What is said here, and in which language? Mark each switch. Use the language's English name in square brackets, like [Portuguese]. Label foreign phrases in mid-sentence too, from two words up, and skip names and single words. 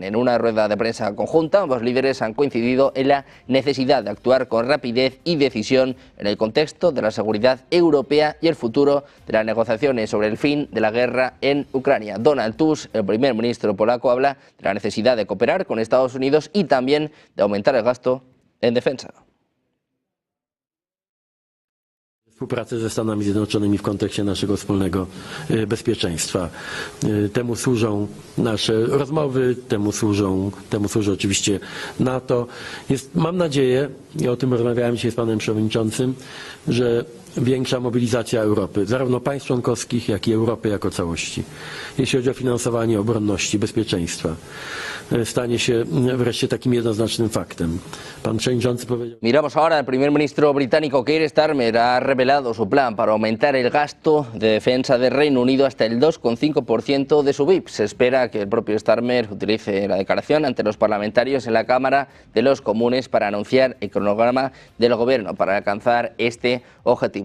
[Spanish] En una rueda de prensa conjunta, ambos líderes han coincidido en la necesidad de actuar con rapidez y decisión en el contexto de la seguridad europea y el futuro de las negociaciones sobre el fin de la guerra en Ucrania. Donald Tusk, el primer ministro polaco, habla de la necesidad de cooperar con Estados Unidos y también de aumentar el gasto en defensa. [Polish] Współpracy ze Stanami Zjednoczonymi w kontekście naszego wspólnego bezpieczeństwa. Temu służą nasze rozmowy, temu służy oczywiście NATO. Mam nadzieję, i o tym rozmawiałem dzisiaj z panem przewodniczącym, że większa mobilizacja Europy, zarówno państw członkowskich, jak i Europy jako całości, jeśli chodzi o finansowanie obronności, bezpieczeństwa, stanie się wreszcie takim jednoznacznym faktem. Pan przewodniczący powiedział... [Spanish] Miramos ahora al primer ministro británico Keir Starmer. Ha revelado su plan para aumentar el gasto de defensa del Reino Unido hasta el 2,5% de su PIB. Se espera que el propio Starmer utilice la declaración ante los parlamentarios en la Cámara de los Comunes para anunciar el cronograma del gobierno para alcanzar este objetivo.